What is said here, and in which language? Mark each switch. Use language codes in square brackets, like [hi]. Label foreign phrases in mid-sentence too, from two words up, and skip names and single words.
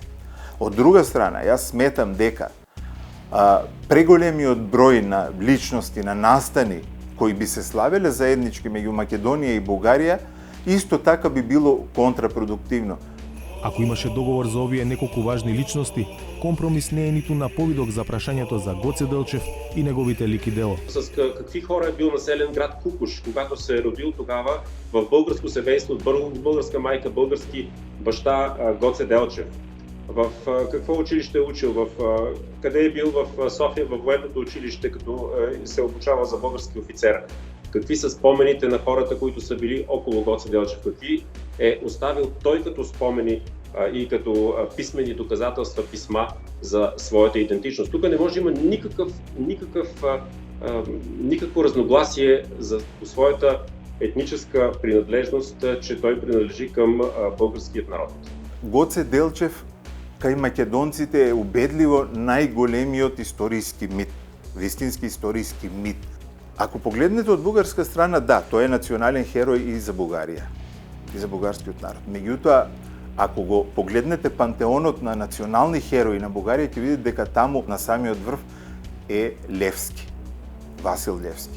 [mk] Од друга страна, јас сметам дека преголемиот број на личности, на настани кои би се славеле заеднички меѓу Македонија и Бугарија, исто така би било контрапродуктивно. Ако имаше договор за овие неколку важни личности, компромис не е ниту на повидок за прашањето за Гоце Делчев и неговите лик и дело. [bg] С какви хора е бил населен град Кукуш, когато се е родил тогава в българско семейство, българска майка, български баща Гоце Делчев? В какво училище е учил? Къде е бил в София, във военното училище, като се обучава за български офицер? Какви са спомените на хората, които са били около Гоце Делчев? Какви е оставил той като спомени и като писмени доказателства, писма за своята идентичност? Тук не може да има никакво разногласие за своята етническа принадлежност, че той принадлежи към българският народ. [mk] Гоце Делчев кај македонците е убедливо најголемиот историски мит, вистински историски мит. Ако погледнете од бугарска страна, да, тој е национален херој и за Бугарија, и за бугарскиот народ. Меѓутоа, ако го погледнете пантеонот на национални херои на Бугарија, ќе видите дека таму на самиот врв е Левски, Васил Левски.